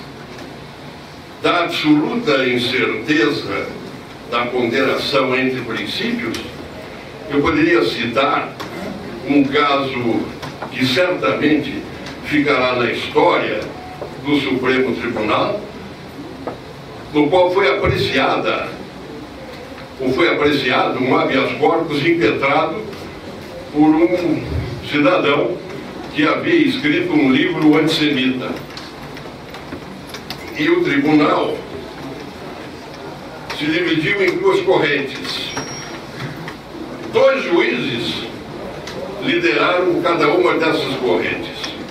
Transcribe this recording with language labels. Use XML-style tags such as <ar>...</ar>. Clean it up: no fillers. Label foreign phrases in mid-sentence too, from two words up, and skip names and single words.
<pt>Da absoluta incerteza da ponderação entre princípios, eu poderia citar um caso que certamente ficará na história do Supremo Tribunal, no qual foi apreciado um</pt> <la>habeas corpus</la> <pt>impetrado por um cidadão que havia escrito um livro antissemita. E o tribunal se dividiu em duas correntes. 2 juízes lideraram cada uma dessas correntes.</pt>